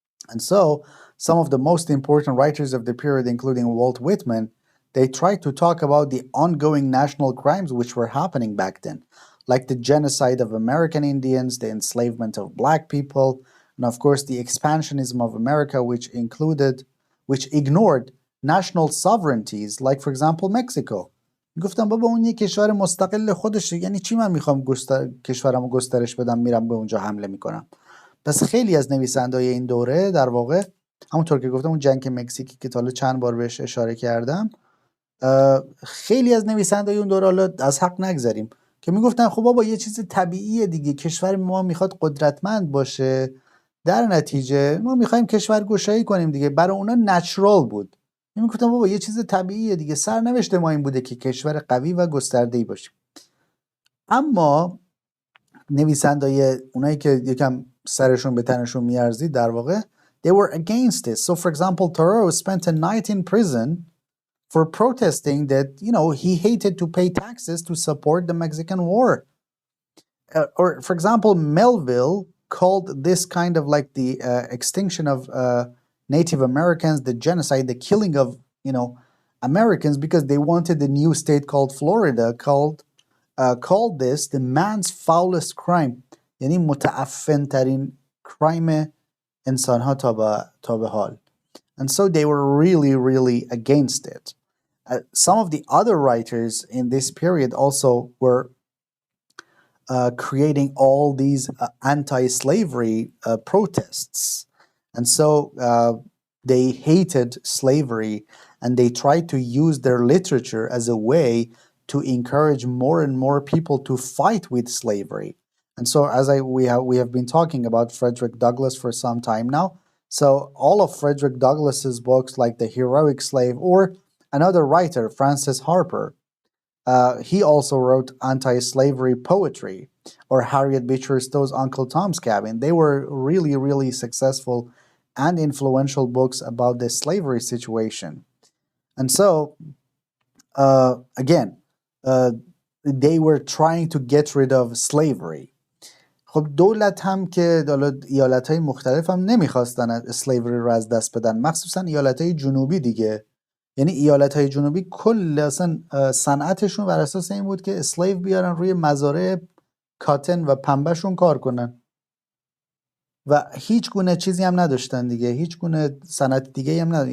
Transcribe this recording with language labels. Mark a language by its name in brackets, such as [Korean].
[English] And so some of the most important writers of the period, including Walt Whitman, they tried to talk about the ongoing national crimes which were happening back then, like the genocide of American Indians, the enslavement of black people, and of course the expansionism of America, which ignored national sovereignties, like for example Mexico. [Persian] گفتم بابا اون یه کشور مستقل خودشه، یعنی چی من میخوام کشورمو گسترش بدم میرم به اونجا حمله میکنم. پس خیلی از نویسنده‌های این دوره در واقع همونطور که گفتم اون جنگ مکزیکی که تا چند بار بهش اشاره کردم، خیلی از نویسنده‌های اون دوره، حالا از حق نگذریم، که میگفتن خب بابا یه چیز طبیعیه دیگه، کشور ما میخواد قدرتمند باشه، در نتیجه ما میخوایم کشور گشایی کنیم دیگه. برای اونا نچرال بود. میگفتن بابا یه چیز طبیعیه دیگه، سرنوشت ما این بوده که کشور قوی و گسترده‌ای باشیم. اما نویسنده‌های اونایی که یکم سرشون به تنشون میارزید در واقع [English] they were against it. So, for example, Thoreau spent a night in prison for protesting that, he hated to pay taxes to support the Mexican War. Or, for example, Melville called this kind of like the extinction of Native Americans, the genocide, the killing of, Americans, because they wanted a new state called Florida, called this the man's foulest crime. [Persian] یعنی متعفن ترین crime انسانها تا به حال. [English] And so they were really, really against it. Some of the other writers in this period also were creating all these anti-slavery protests. And so they hated slavery, and they tried to use their literature as a way to encourage more and more people to fight with slavery. And so, as we have been talking about Frederick Douglass for some time now. So all of Frederick Douglass's books, like The Heroic Slave, or another writer, Francis Harper, he also wrote anti-slavery poetry, or Harriet Beecher Stowe's Uncle Tom's Cabin. They were really, really successful and influential books about the slavery situation. And so, again, they were trying to get rid of slavery. [Persian] خب دولت هم که ایالت‌های مختلف هم نمیخواستن اسلیوری رو از دست بدن، مخصوصا ایالت‌های جنوبی دیگه. یعنی ایالت‌های جنوبی کل اصلا صنعتشون بر اساس این بود که اسلیو بیارن روی مزارع کاتن و پنبهشون کار کنن و هیچ گونه چیزی هم نداشتن دیگه، هیچ گونه صنعت دیگه هم نداشتن.